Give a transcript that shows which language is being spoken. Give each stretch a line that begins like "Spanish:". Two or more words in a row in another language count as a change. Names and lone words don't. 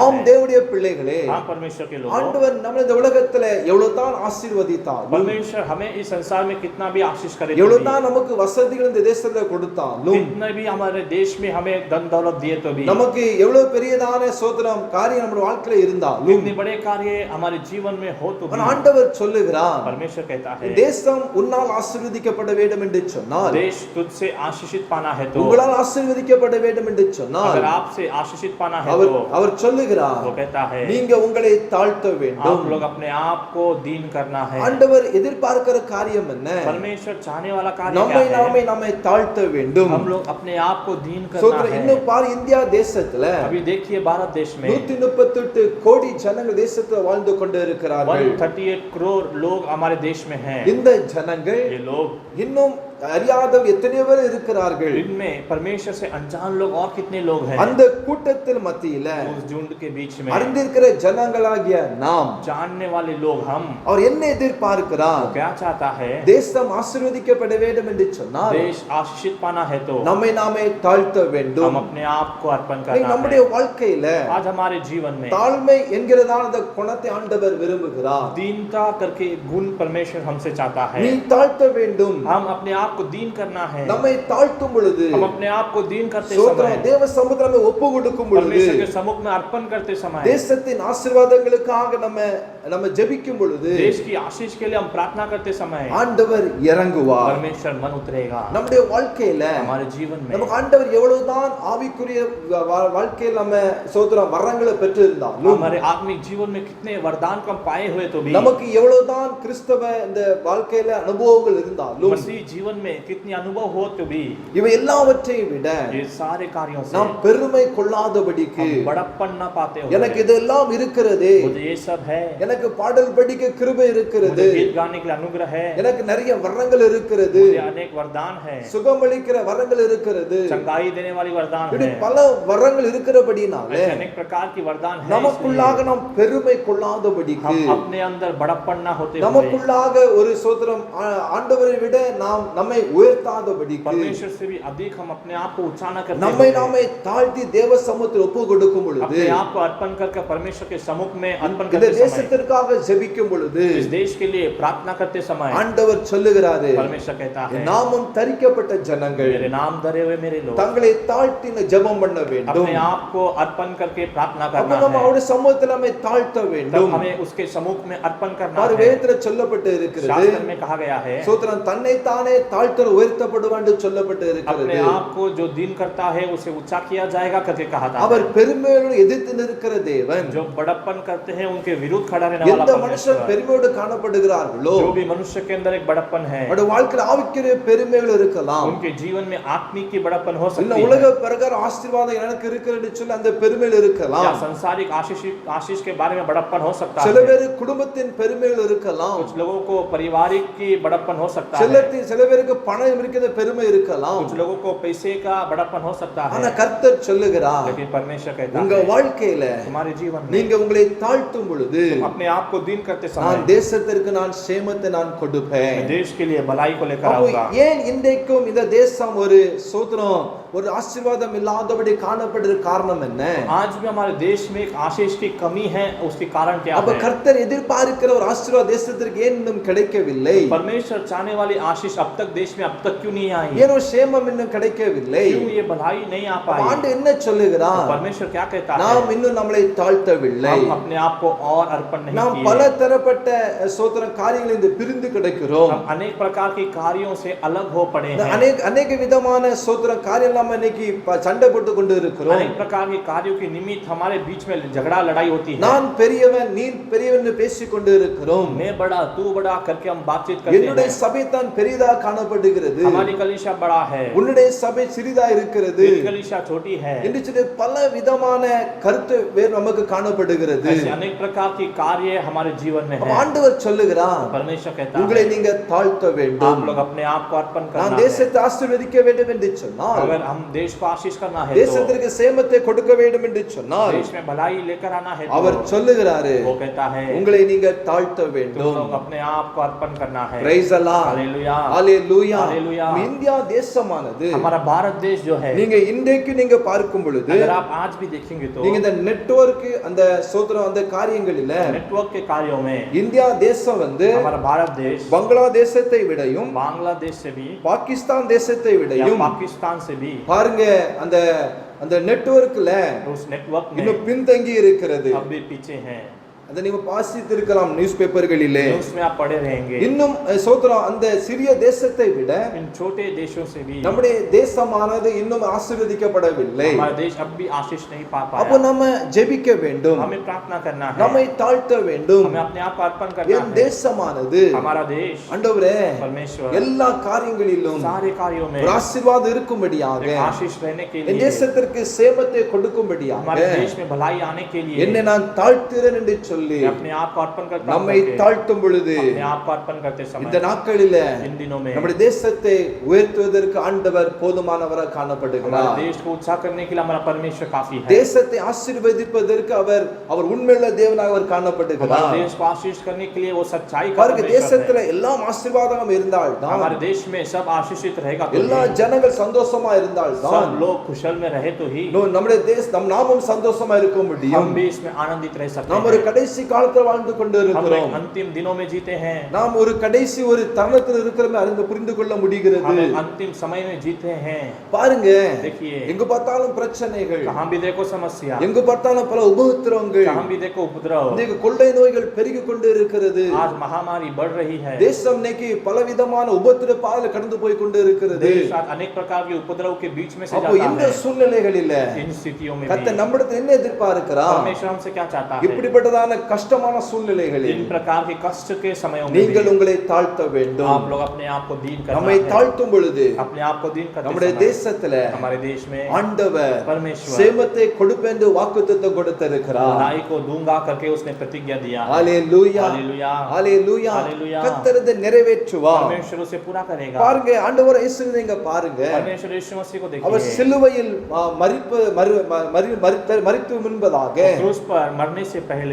Tamil: ஆம்
Hindi: है।
Tamil: தேவனுடைய பிள்ளைகளே,
Hindi: हाँ परमेश्वर के लोग,
Tamil: ஆண்டவர் நம்மளை இந்த உலகத்துல எவ்வளவு தான் ஆசீர்வதித்தாலும்,
Hindi: परमेश्वर हमें इस संसार में कितना भी आशीष करे,
Tamil: எவ்வளவு தான் நமக்கு வசதிகள் இந்த தேசத்துல கொடுத்தாலும்,
Hindi: कितना भी हमारे देश में हमें धन दौलत दिए तो भी,
Tamil: நமக்கு எவ்வளவு பெரியதான சோதனம் காரியம் நம்ம வாழ்க்கையில இருந்தாலும்,
Hindi: कितने बड़े कार्य हमारे जीवन में हो तो भी,
Tamil: ஆண்டவர் சொல்லுகிறார்,
Hindi: परमेश्वर कहता है
Tamil: தேசம் உன்னால் ஆசீர்வதிக்கப்பட வேண்டும் என்று சொன்னால்,
Hindi: देश तुझसे आशीषित पाना है तो,
Tamil: உங்களால் ஆசீர்வதிக்கப்பட வேண்டும் என்று சொன்னால்,
Hindi: अगर आपसे आशीषित पाना है तो
Tamil: அவர் சொல்லுகிறார்,
Hindi: वो कहता है
Tamil: நீங்க உங்களை தாழ்த்த வேண்டும்.
Hindi: आप लोग अपने आप को दीन करना है।
Tamil: ஆண்டவர் எதிர்பார்க்கிற காரியம் என்ன?
Hindi: परमेश्वर चाहने वाला कार्य
Tamil: நம்மை
Hindi: क्या है।
Tamil: நாமே தாழ்த்த வேண்டும்.
Hindi: हम लोग अपने आप को दीन करना
Tamil: சோதர,
Hindi: है।
Tamil: இன்னும் பாரு, இந்தியா தேசத்துல
Hindi: अभी देखिए भारत देश में
Tamil: 138 கோடி ஜனங்கள் தேசத்துல வாழ்ந்து கொண்டு இருக்கிறார்கள்.
Hindi: 138 करोड़ लोग हमारे देश में हैं।
Tamil: இந்த ஜனங்கள்
Hindi: ये लोग,
Tamil: இன்னும் அறியாதவர் எத்தனை பேர் இருக்கிறார்கள்?
Hindi: इनमें परमेश्वर से अनजान लोग और कितने लोग हैं।
Tamil: அந்த கூட்டத்தில் மத்தியில
Hindi: उस झुंड के बीच में
Tamil: அறிந்திருக்கிற ஜனங்களாகிய நாம்,
Hindi: जानने वाले लोग हम,
Tamil: அவர் என்ன எதிர்பார்க்கிறார்?
Hindi: क्या चाहता है।
Tamil: தேசம் ஆசீர்வதிக்கப்பட வேண்டும் என்று சொன்னால்
Hindi: देश आशीषित पाना है तो
Tamil: நம்மை நாமே தாழ்த்த
Hindi: हम
Tamil: வேண்டும்.
Hindi: अपने आप को अर्पण
Tamil: இன்னைக்கு
Hindi: करना
Tamil: நம்முடைய
Hindi: है।
Tamil: வாழ்க்கையில
Hindi: आज हमारे जीवन में
Tamil: தாழ்மை என்கிறதான அந்த குணத்தை ஆண்டவர் விரும்புகிறார்.
Hindi: दीनता करके गुण परमेश्वर हमसे चाहता है।
Tamil: நீ தாழ்த்த வேண்டும்.
Hindi: हम अपने आप आप को दीन करना है,
Tamil: நம்மை தாழ்த்தும் பொழுது,
Hindi: हम अपने आप को दीन करते
Tamil: ஸ்தோத்திரம்,
Hindi: समय,
Tamil: தேவ சமூகத்துல நம்ம ஒப்பு கொடுக்கும் பொழுது,
Hindi: परमेश्वर के सम्मुख में अर्पण करते समय,
Tamil: தேசத்தின் ஆசீர்வாதங்களுக்காக நம்ம ஜெபிக்கும் பொழுது,
Hindi: देश की आशीष के लिए हम प्रार्थना करते समय
Tamil: ஆண்டவர் இறங்குவார்.
Hindi: परमेश्वर मन उतरेगा
Tamil: நம்முடைய வாழ்க்கையில
Hindi: हमारे जीवन में।
Tamil: நமக்கு ஆண்டவர் எவ்வளவுதான் ஆவிக்குரிய வாழ்க்கையில் நம்ம ஸ்தோத்திரம் வரங்களை பெற்று இருந்தாலும்,
Hindi: हमारे आत्मिक जीवन में कितने वरदान को हम पाए हुए तो भी,
Tamil: நமக்கு எவ்வளவுதான் கிறிஸ்தவ இந்த வாழ்க்கையில அனுபவங்கள் இருந்தாலும்,
Hindi: मसीह जीवन में कितनी अनुभव हो तो भी,
Tamil: இவை எல்லாவற்றையும் விட
Hindi: ये सारे कार्यों से
Tamil: நாம் பெருமை கொள்ளாதபடிக்கு,
Hindi: हम बड़प्पन न पाते हो,
Tamil: எனக்கு இதெல்லாம் இருக்கிறது,
Hindi: मुझे ये सब है,
Tamil: எனக்கு பாடல் படிக்க கிருபை இருக்கிறது,
Hindi: मुझे गीत गाने के लिए अनुग्रह है,
Tamil: எனக்கு நிறைய வரங்கள் இருக்கிறது,
Hindi: मुझे अनेक वरदान है,
Tamil: சுகமளிக்கிற வரங்கள் இருக்கிறது,
Hindi: चंगाई देने वाली वरदान
Tamil: இப்படி
Hindi: है,
Tamil: பல வரங்கள் இருக்கிறபடினால
Hindi: ऐसे अनेक प्रकार की वरदान है,
Tamil: நமக்குள்ளாக நாம் பெருமை கொள்ளாதபடிக்கு,
Hindi: हम अपने अंदर बड़प्पन न होते हुए,
Tamil: நமக்குள்ளாக ஒரு ஸ்தோத்திரம் ஆண்டவரை விட நாம் நம்மை உயர்த்தாதபடிக்கு,
Hindi: परमेश्वर से भी अधिक हम अपने आप को ऊंचा न करते
Tamil: நம்மை
Hindi: हुए,
Tamil: நாமே தாழ்த்தி தேவ சமூகத்தில் ஒப்பு கொடுக்கும் பொழுது,
Hindi: अपने आप को अर्पण करके परमेश्वर के सम्मुख में अर्पण
Tamil: இந்த
Hindi: करते समय,
Tamil: தேசத்திற்காக ஜெபிக்கும் பொழுது
Hindi: इस देश के लिए प्रार्थना करते समय
Tamil: ஆண்டவர் சொல்லுகிறாரு,
Hindi: परमेश्वर कहता है,
Tamil: நாமம் தரிக்கப்பட்ட ஜனங்கள்
Hindi: मेरे नाम धरे हुए मेरे लोग
Tamil: தங்களை தாழ்த்தி ஜெபம் பண்ண வேண்டும்.
Hindi: अपने आप को अर्पण करके प्रार्थना
Tamil: அப்ப
Hindi: करना
Tamil: நம்ம
Hindi: है,
Tamil: அவருடைய சமூகத்தில் நம்மை தாழ்த்த
Hindi: तब
Tamil: வேண்டும்.
Hindi: हमें उसके सम्मुख में अर्पण करना
Tamil: பாரு,
Hindi: है।
Tamil: வேதத்துல சொல்லப்பட்டு இருக்கிறது,
Hindi: शास्त्र में कहा गया है,
Tamil: சோத்திரம் தன்னை தானே தாழ்த்தர் உயர்த்தப்படுவான் என்று சொல்லப்பட்டு இருக்கிறது.
Hindi: अपने आप को जो दीन करता है उसे ऊंचा किया जाएगा करके कहा था।
Tamil: அவர் பெருமையோடு எதிர்த்து நிற்கிற தேவன்.
Hindi: जो बड़प्पन करते हैं उनके विरुद्ध खड़ा रहने वाला
Tamil: எந்த மனுஷன்
Hindi: परमेश्वर,
Tamil: பெருமையோடு காணப்படுகிறார்களோ,
Hindi: जो भी मनुष्य के अंदर एक बड़प्पन है,
Tamil: அவருடைய வாழ்க்கையில் ஆவிக்குரிய பெருமைகள் இருக்கலாம்,
Hindi: उनके जीवन में आत्मिक की बड़प्पन हो
Tamil: இல்ல
Hindi: सकती
Tamil: உலக
Hindi: है,
Tamil: பிரகார ஆசீர்வாதம் எனக்கு இருக்கிறது சொல்லி அந்த பெருமைகள் இருக்கலாம்.
Hindi: या संसारिक आशीष के बारे में बड़प्पन हो सकता
Tamil: சில
Hindi: है,
Tamil: பேர் குடும்பத்தின் பெருமைகள் இருக்கலாம்,
Hindi: कुछ लोगों को पारिवारिक की बड़प्पन हो सकता है,
Tamil: சில பேருக்கு பணம் இருக்கிற பெருமை இருக்கலாம்.
Hindi: कुछ लोगों को पैसे का बड़प्पन हो सकता
Tamil: ஆனா
Hindi: है,
Tamil: கர்த்தர் சொல்லுகிறார்,
Hindi: लेकिन परमेश्वर कहता
Tamil: உங்க
Hindi: है
Tamil: வாழ்க்கையில
Hindi: तुम्हारे जीवन में
Tamil: நீங்க உங்களை தாழ்த்தும் பொழுது,
Hindi: तुम अपने आप को दीन करते
Tamil: நான்
Hindi: समय
Tamil: தேசத்திற்கு நான் சேமத்தை நான் கொடுப்பேன்.
Hindi: देश के लिए भलाई को लेकर
Tamil: அப்போ
Hindi: आऊंगा।
Tamil: ஏன் இன்றைக்கும் இந்த தேசம் ஒரு சோத்திரம் ஒரு ஆசீர்வாதம் இல்லாதபடி காணப்படுற காரணம் என்ன?
Hindi: आज भी हमारे देश में एक आशीष की कमी है, उसके कारण क्या
Tamil: அப்ப
Hindi: है?
Tamil: கர்த்தர் எதிர்பார்க்கிற ஒரு ஆசீர்வாத தேசத்திற்கு ஏன் இன்னும் கிடைக்கவில்லை?
Hindi: परमेश्वर चाहने वाली आशीष अब तक देश में अब तक क्यों नहीं आई?
Tamil: ஏனோ சேமம் இன்னும் கிடைக்கவில்லை?
Hindi: क्यों ये भलाई नहीं आ
Tamil: அப்ப
Hindi: पाई?
Tamil: ஆண்டு என்ன சொல்லுகிறார்?
Hindi: परमेश्वर क्या कहता है?
Tamil: நாம் இன்னும் நம்மளை தாழ்த்தவில்லை,
Hindi: हम अपने आप को और अर्पण नहीं
Tamil: நாம் பல
Hindi: किए,
Tamil: தரப்பட்ட சோத்திரம் காரியங்களில் பிரிந்து கிடக்கிறோம்.
Hindi: हम अनेक प्रकार के कार्यों से अलग हो पड़े हैं,
Tamil: அநேக விதமான சோத்திரம் காரியம் நம்ம இன்னைக்கு சண்டை போட்டு கொண்டு இருக்கிறோம்.
Hindi: अनेक प्रकार के कार्यों के निमित्त हमारे बीच में झगड़ा लड़ाई होती है,
Tamil: நான் பெரியவன் நீ பெரியவன் என்று பேசிக் கொண்டு இருக்கிறோம்.
Hindi: मैं बड़ा तू बड़ा करके हम बातचीत करते
Tamil: என்னுடைய
Hindi: हैं,
Tamil: சபை தான் பெரிதா காணப்படுகிறது,
Hindi: हमारी कलीसिया बड़ा है,
Tamil: உன்னுடைய சபை சிறிதா இருக்கிறது
Hindi: तेरी कलीसिया छोटी है,
Tamil: என்று சொல்லி பல விதமான கருத்து வேறு நமக்கு காணப்படுகிறது.
Hindi: ऐसे अनेक प्रकार की कार्य हमारे जीवन में
Tamil: அப்ப
Hindi: है।
Tamil: ஆண்டவர் சொல்லுகிறார்,
Hindi: परमेश्वर कहता
Tamil: உங்களை
Hindi: है
Tamil: நீங்க தாழ்த்த வேண்டும்.
Hindi: आप लोग अपने आप को अर्पण
Tamil: நான்
Hindi: करना है।
Tamil: தேசத்தை ஆசீர்வதிக்க வேண்டும் என்று சொன்னால்,
Hindi: अगर हम देश को आशीष करना है तो
Tamil: தேசத்திற்கு சேமத்தை கொடுக்க வேண்டும் என்று சொன்னால்,
Hindi: देश में भलाई लेकर आना है
Tamil: அவர்
Hindi: तो
Tamil: சொல்லுகிறாரு,
Hindi: वो कहता है
Tamil: உங்களை நீங்க தாழ்த்த
Hindi: तुम
Tamil: வேண்டும்.
Hindi: लोग अपने आप को अर्पण करना है।
English: Praise Allah,
Hindi: हालेलुया,
Tamil: ஹalleluya.
Hindi: हालेलुया।
Tamil: இந்தியா தேசமானது
Hindi: हमारा भारत देश जो है,
Tamil: நீங்க இன்றைக்கு நீங்க பார்க்கும் பொழுது,
Hindi: अगर आप आज भी देखेंगे तो
Tamil: நீங்க இந்த நெட்வொர்க் அந்த சோத்திரம் அந்த காரியங்களில
Hindi: नेटवर्क के कार्यों में
Tamil: இந்தியா தேசம் வந்து
Hindi: हमारा भारत देश
Tamil: பங்களாதேசத்தை விடையும்
Hindi: बांग्लादेश से भी
Tamil: பாகிஸ்தான் தேசத்தை
Hindi: या
Tamil: விடையும்
Hindi: पाकिस्तान से भी
Tamil: பாருங்க அந்த அந்த நெட்வொர்க்ல
Hindi: उस नेटवर्क
Tamil: இன்னும்
Hindi: में
Tamil: பின்தங்கி இருக்கிறது.
Hindi: अब भी पीछे हैं।
Tamil: அதை நீங்க வாசித்திருக்கலாம் நியூஸ் பேப்பர்களிலே.
Hindi: न्यूज़ में आप पढ़े रहेंगे,
Tamil: இன்னும் சோத்திரம் அந்த சிறிய தேசத்தை விட
Hindi: इन छोटे देशों से भी
Tamil: நம்முடைய தேசமானது இன்னும் ஆசீர்வதிக்கப்படவில்லை.
Hindi: हमारा देश अब भी आशीष नहीं पा
Tamil: அப்போ
Hindi: पाया।
Tamil: நம்ம ஜெபிக்க வேண்டும்,
Hindi: हमें प्रार्थना करना है,
Tamil: நம்மை தாழ்த்த வேண்டும்.
Hindi: हमें अपने आप को अर्पण करना
Tamil: என்
Hindi: है।
Tamil: தேசமானது
Hindi: हमारा देश
Tamil: ஆண்டவரே
Hindi: परमेश्वर
Tamil: எல்லா காரியங்களிலும்
Hindi: सारे कार्यों में
Tamil: ஒரு ஆசீர்வாதம் இருக்கும்படியாக,
Hindi: एक आशीष रहने के
Tamil: என்
Hindi: लिए,
Tamil: தேசத்திற்கு சேமத்தை கொடுக்கும்படியாக
Hindi: हमारे देश में भलाई आने के लिए
Tamil: என்னை நான் தாழ்த்துகிறேன் என்று சொல்லி
Hindi: मैं अपने आप को अर्पण करता हूं
Tamil: நம்மை
Hindi: करके,
Tamil: தாழ்த்தும் பொழுது
Hindi: अपने आप को अर्पण करते
Tamil: இந்த
Hindi: समय
Tamil: நாட்களில
Hindi: इन दिनों में
Tamil: நம்முடைய தேசத்தை உயர்த்துவதற்கு ஆண்டவர் போதுமானவராக காணப்படுகிறார்.
Hindi: हमारे देश को ऊंचा करने के लिए हमारा परमेश्वर काफी है।
Tamil: தேசத்தை ஆசீர்வதிப்பதற்கு அவர் உண்மையுள்ள தேவனாக அவர் காணப்படுகிறார்.
Hindi: हमारे देश को आशीष करने के लिए वो सच्चाई का
Tamil: பாருங்க,
Hindi: परमेश्वर
Tamil: தேசத்துல
Hindi: है।
Tamil: எல்லாம் ஆசீர்வாதம் இருந்தால் தான்,
Hindi: हमारे देश में सब आशीषित रहेगा तो
Tamil: எல்லா
Hindi: ही,
Tamil: ஜனங்கள் சந்தோஷமா இருந்தால் தான்
Hindi: सब लोग कुशल में रहे तो ही
Tamil: நம்முடைய நாமும் சந்தோஷமா இருக்க முடியும்.
Hindi: हम भी इसमें आनंदित रह सकते
Tamil: நாம் ஒரு
Hindi: हैं।
Tamil: கடைசி கடைசி காலத்துல வாழ்ந்து கொண்டு
Hindi: हम
Tamil: இருக்கிறோம்.
Hindi: लोग अंतिम दिनों में जीते हैं,
Tamil: நாம் ஒரு கடைசி ஒரு தருணத்தில் இருக்கிறோமே அறிந்து புரிந்து கொள்ள முடிகிறது.
Hindi: हम एक अंतिम समय में जीते हैं।
Tamil: பாருங்க,
Hindi: देखिए
Tamil: எங்க பார்த்தாலும் பிரச்சனைகள்,
Hindi: कहाँ भी देखो समस्या,
Tamil: எங்க பார்த்தாலும் பல உபத்திரவங்கள்,
Hindi: कहाँ भी देखो उपद्रव,
Tamil: இன்னைக்கு கொள்ளை நோய்கள் பெருகி கொண்டு இருக்கிறது.
Hindi: आज महामारी बढ़ रही है,
Tamil: தேசம் இன்னைக்கு பலவிதமான உபத்திர பாதையில கடந்து போய் கொண்டு இருக்கிறது.
Hindi: देश आज अनेक प्रकार के उपद्रव के बीच में से
Tamil: அப்போ
Hindi: जाता
Tamil: இந்த
Hindi: है।
Tamil: சூழ்நிலைகளில
Hindi: इन स्थितियों में
Tamil: கர்த்தர்
Hindi: भी
Tamil: நம்மிடத்தில் என்ன எதிர்பார்க்கிறார்?
Hindi: परमेश्वर हमसे क्या चाहता है?
Tamil: இப்படிப்பட்டதான கஷ்டமான சூழ்நிலைகளில்
Hindi: इन प्रकार के कष्ट के समयों में
Tamil: நீங்கள்
Hindi: भी
Tamil: உங்களை தாழ்த்த வேண்டும்.
Hindi: आप लोग अपने आप को दीन करना
Tamil: நம்மை
Hindi: है।
Tamil: தாழ்த்தும் பொழுது
Hindi: अपने आप को दीन करते
Tamil: நம்முடைய
Hindi: समय
Tamil: தேசத்துல
Hindi: हमारे देश में
Tamil: ஆண்டவர்
Hindi: परमेश्वर
Tamil: சேமத்தை கொடுப்பேன் என்று வாக்குத்தத்தம் கொடுத்திருக்கிறார்.
Hindi: भलाई को दूंगा करके उसने प्रतिज्ञा दिया।
Tamil: ஹalleluya,
Hindi: हालेलुया,
Tamil: ஹalleluya.
Hindi: हालेलुया।
Tamil: கர்த்தர் இதை நிறைவேற்றுவார்.
Hindi: परमेश्वर उसे पूरा करेगा।
Tamil: பாருங்க, ஆண்டவர் இயேசுவை நீங்க பாருங்க,
Hindi: परमेश्वर यीशु मसीह को
Tamil: அவர்
Hindi: देखिए,
Tamil: சிலுவையில் மரித்து முன்பதாக
Hindi: क्रूस पर मरने से पहले,